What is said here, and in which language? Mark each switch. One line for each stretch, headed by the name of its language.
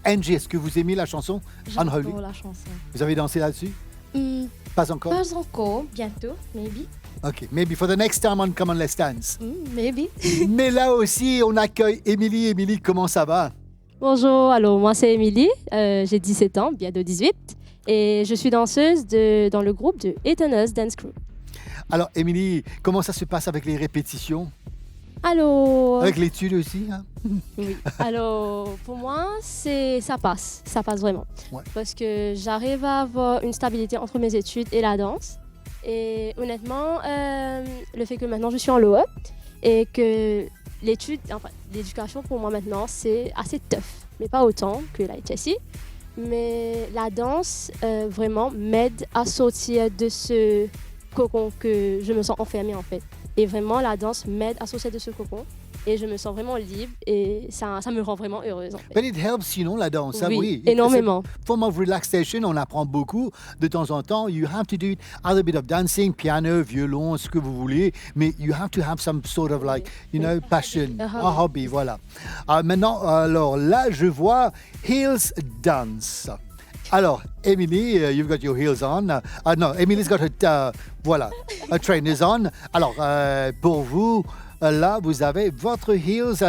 French: Angie, est-ce que vous aimez la chanson Unholy? J'adore la chanson. Vous avez dansé là-dessus? Pas encore? Pas encore, bientôt, maybe.
English: Ok, maybe for the next time on Come On Let's Dance. Maybe.
French: Mais là aussi, on accueille Émilie. Émilie, comment ça va? Bonjour, alors moi c'est Émilie, j'ai 17 ans, bientôt 18, et je suis danseuse dans le groupe de Eternals Dance Crew. Alors, Émilie, comment ça se passe avec les répétitions? Alors, Avec l'étude aussi, hein? oui. Alors pour moi, ça passe vraiment. Ouais. Parce que j'arrive à avoir une stabilité entre mes études et la danse. Et honnêtement, le fait que maintenant je suis en LOE et que l'éducation pour moi maintenant, c'est assez tough, mais pas autant que la HSI. Mais la danse vraiment m'aide à sortir de ce cocon que je me sens enfermée en fait. Et vraiment, la danse m'aide à sortir de ce cocon. Et je me sens vraiment libre et ça me rend vraiment heureuse en fait.
English: But it helps,
French: la danse. Oui, oui. énormément. C'est une forme
English: of relaxation,
French: on apprend beaucoup. De temps en temps,
English: you have to do it, a little bit of dancing, piano, violon,
French: ce que vous voulez.
English: Mais you have to have some sort of passion, a hobby, voilà.
French: Maintenant, alors là, je vois heels dance.
English: Alors, Emily, you've got your heels on. No, Emily's got her, her trainers on.
French: Alors, pour vous, là, vous avez votre heels.